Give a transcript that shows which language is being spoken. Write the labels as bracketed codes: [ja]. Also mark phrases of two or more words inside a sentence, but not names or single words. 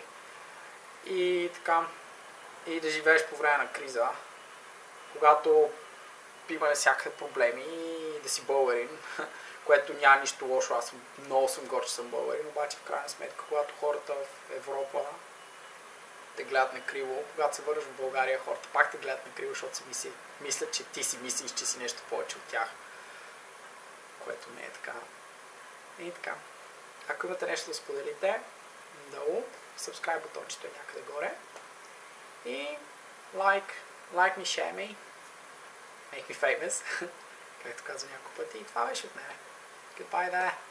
[bg] И така, и да живееш по време на криза, когато има всякакви проблеми и да си българин, което няма нищо лошо, аз много съм горд, че съм българин, обаче в крайна сметка, когато хората в Европа те гледат на криво, когато се върнеш в България, хората пак те гледат на криво, защото си мислят, че ти си мислиш, че си нещо повече от тях, което не е така. И така. Ако имате нещо да споделите, долу, subscribe бутончето е някъде горе и [en] like me, share me make me famous, [bg] както казвам няколко пъти. И това беше от мен. [en] Goodbye there.